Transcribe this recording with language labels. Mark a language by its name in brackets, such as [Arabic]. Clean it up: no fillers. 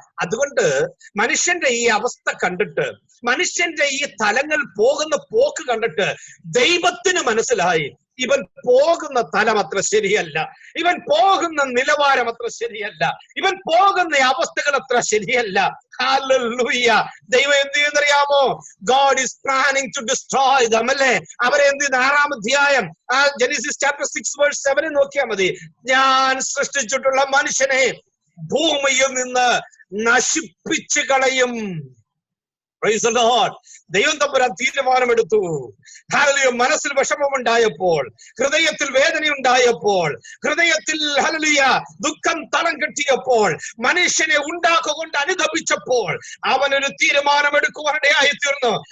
[Malayalam] അതുകൊണ്ട് മനുഷ്യന്റെ ഈ അവസ്ഥ കണ്ടിട്ട്, മനുഷ്യന്റെ ഈ തലങ്ങൾ പോകുന്ന പോക്ക് കണ്ടിട്ട് ദൈവത്തിന് മനസ്സിലായി, ഇവൻ പോകുന്ന തലം അത്ര ശരിയല്ല, ഇവൻ പോകുന്ന നിലവാരം അത്ര ശരിയല്ല, ഇവൻ പോകുന്ന അവസ്ഥകൾ അത്ര ശരിയല്ല. ഹല്ലേലൂയ. ദൈവം എന്ത് ചെയ്യുന്നറിയാമോ? [English] God is planning to destroy them. [Malayalam] അല്ലേ? അവരെ എന്ത് ചെയ്യുന്ന 6-ാം അധ്യായം ജെനസിസ് ചാപ്റ്റർ 6:7 നോക്കിയാൽ മതി. ഞാൻ സൃഷ്ടിച്ചിട്ടുള്ള മനുഷ്യനെ ഭൂമിയിൽ നിന്ന് നശിപ്പിച്ചു കളയും. [English] Praise the Lord. [Malayalam] ദൈവം തമ്പുരാൻ തീരുമാനമെടുത്തു. ഹല്ലേലൂയ. മനസ്സിൽ വിഷമമുണ്ടായപ്പോൾ, ഹൃദയത്തിൽ വേദനയുണ്ടായപ്പോൾ, ഹൃദയത്തിൽ ഹല്ലേലൂയ ദുഃഖം തളം കെട്ടിയപ്പോൾ, മനുഷ്യനെ ഉണ്ടാക്കുകൊണ്ട് അനുദപിച്ചപ്പോൾ അവനൊരു തീരുമാനമെടുക്കുവാനിടയായി തീർന്നു.